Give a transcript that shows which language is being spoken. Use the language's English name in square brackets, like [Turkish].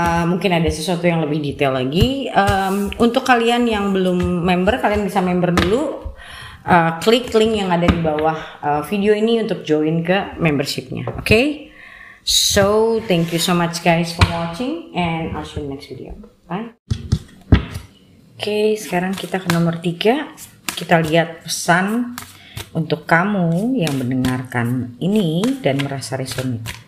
[Indonesian] Mungkin ada sesuatu yang lebih detail lagi. Untuk kalian yang belum member, kalian bisa member dulu. Klik link yang ada di bawah video ini untuk join ke membershipnya. Okay? [English] So thank you so much guys for watching, and I'll see you next video. Bye. [Indonesian] Okay, sekarang kita ke nomor 3. Kita lihat pesan untuk kamu yang mendengarkan ini dan merasa resonate.